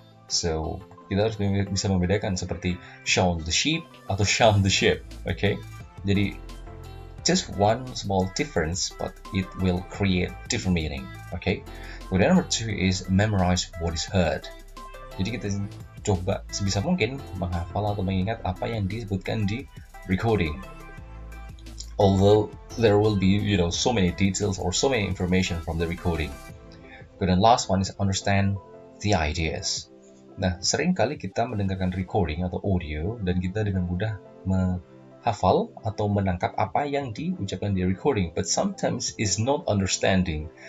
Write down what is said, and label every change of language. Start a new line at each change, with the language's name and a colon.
Indonesian: So kita harus bisa membedakan seperti
English: shown the sheep
Indonesian: atau
English: shown the ship. Okay, jadi just one small difference, but it will create different meaning. Okay. Kemudian number 2 is memorize what is heard.
Indonesian: Jadi kita coba sebisa mungkin menghafal atau mengingat apa yang disebutkan di recording.
English: Although there will be, so many details or so many information from the recording.
Indonesian: Kemudian
English: last one is understand the ideas.
Indonesian: Nah, sering kali kita mendengarkan recording atau audio dan kita dengan mudah menghafal atau menangkap apa yang diucapkan di recording,
English: but sometimes is not understanding.